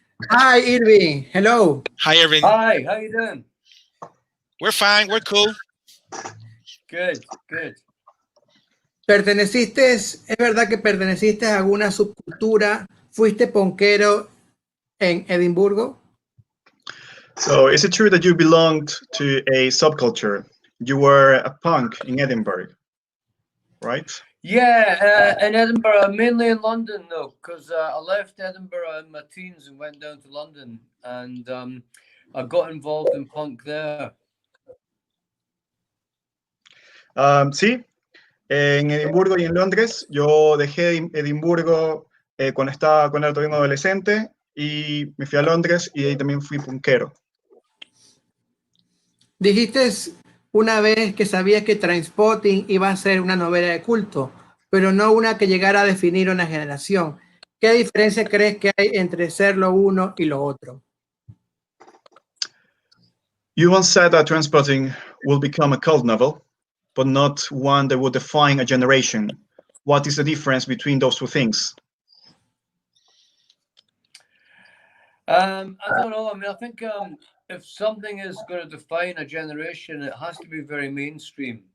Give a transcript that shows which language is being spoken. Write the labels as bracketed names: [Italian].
[English] Hi, Irvine. Hello. Hi, Irvine. Hi, how you doing? We're fine, we're cool. Good, good. [Spanish] ¿Es verdad que perteneciste a alguna subcultura? ¿Fuiste ponquero en Edimburgo? [English] So, is it true that you belonged to a subculture? You were a punk in Edinburgh, right? Yeah, in Edinburgh, mainly in London though, because I left Edinburgh in my teens and went down to London, and I got involved in punk there. [Spanish] Sí, en Edimburgo y en Londres. Yo dejé Edimburgo cuando era todavía un adolescente, y me fui a Londres y ahí también fui punkero. Dijiste una vez que sabías que Trainspotting iba a ser una novela de culto, pero no una que llegara a definir una generación. ¿Qué diferencia crees que hay entre ser lo uno y lo otro? [English] You once said that Trainspotting will become a cult novel, but not one that would define a generation. what is the difference between those two things? I don't know. I mean, I think if something is going to define a generation, it has to be very mainstream.